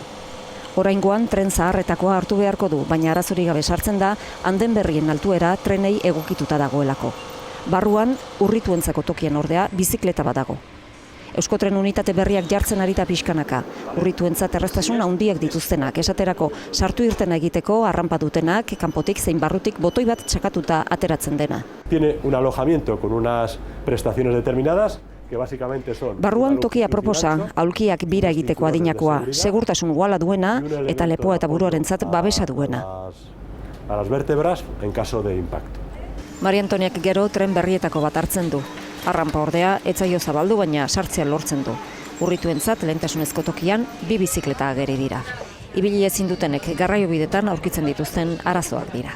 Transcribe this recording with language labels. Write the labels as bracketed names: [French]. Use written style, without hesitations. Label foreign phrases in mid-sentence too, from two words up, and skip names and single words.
[Basque] Oraingoan tren zaharretakoa hartu beharko du, baina arazorik gabe sartzen da anden berrien altuera trenei egokituta dagoelako. Barruan, urrituentzako tokian ordea, bizikleta bat dago. Euskotren unitate berriak jartzen arita pixkanaka, urrituentzat erraztasun handiak dituztenak, esaterako sartu irtena egiteko arranpa dutenak, kanpotik zein barrutik botoi bat txakatuta ateratzen dena. [Spanish] Tiene un alojamiento con unas prestaciones determinadas. [Basque] Barruan tokia proposa, aulkiak bira egiteko adinakoa, segurtasun uhala duena eta lepoa eta buruarentzat babesa duena. [Spanish] A las vértebras en caso de impacto. [Basque] Maria Antoniak gero tren berrietako bat hartzen du. Arranpa ordea etzaio zabaldu baina sartzea lortzen du. Urrituentzat lehentasunezko tokian bi bizikleta ageri dira. Ibili ezin dutenek garraiobidetan aurkitzen dituzten arazoak dira.